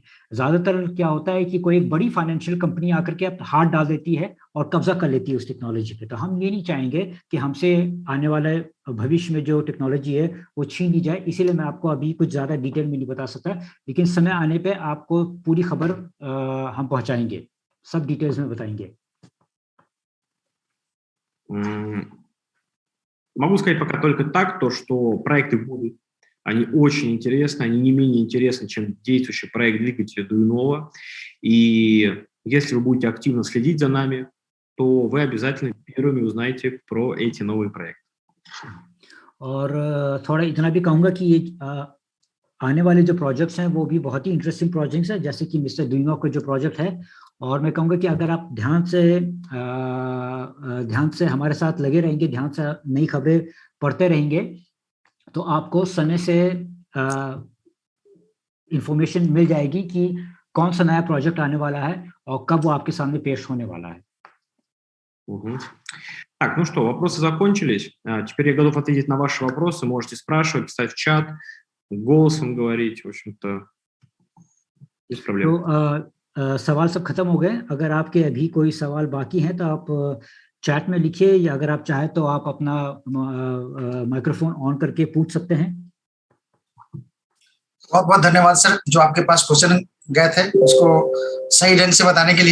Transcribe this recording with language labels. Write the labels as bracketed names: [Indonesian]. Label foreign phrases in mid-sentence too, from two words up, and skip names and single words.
[Hindi] ज़्यादातर क्या होता है कि कोई एक बड़ी [English] financial company [Hindi] आकर के हाथ डाल देती है और कब्जा कर लेती है उस टेक्नोलॉजी पे. तो हम ये नहीं चाहेंगे कि हमसे आने वाले भविष्य में जो टेक्नोलॉजी है वो छीन ली जाए. इसीलिए मैं आपको अभी कुछ ज़्यादा डिटेल में नहीं बता सकता, लेकिन समय आने पे आपको पूरी खबर हम पहुँचाएंगे, सब डिटेल्स में बताएंगे. [Russian] Могу сказать пока только так, то что проекты будут. Они очень интересны, они не менее интересны, чем действующий проект двигателя Дуинова. И если вы будете активно следить за нами, то вы обязательно первыми узнаете про эти новые проекты. [Hindi] और थोड़ा इतना भी कहूँगा कि ये आने वाले जो प्रोजेक्ट्स हैं वो भी बहुत ही [English] interesting projects [Hindi] हैं, जैसे कि मिस्टर दुइंगो का जो प्रोजेक्ट है। और मैं कहूँगा कि अगर आप ध्यान से हमारे साथ लगे रहेंगे, ध्यान से नई खबरें पढ़ते रहेंगे, तो आपको समय से इंफॉर्मेशन मिल जाएगी कि कौन सा नया प्रोजेक्ट आने वाला है और कब वो आपके सामने पेश होने वाला है। [Russian] Так, ну что, вопросы закончились. Теперь я готов ответить на ваши вопросы. Можете спрашивать, писать в чат, голосом говорить, в общем-то, без проблем. [Hindi] तो सवाल सब खत्म हो गए। अगर आपके अभी कोई सवाल बाकी हैं तो आप चैट में लिखिए, या अगर आप चाहें तो आप अपना [English] microphone on [Hindi] करके पूछ सकते हैं। बहुत बहुत धन्यवाद सर, जो आपके पास क्वेश्चन गए थे उसको सही ढंग से बताने के लिए।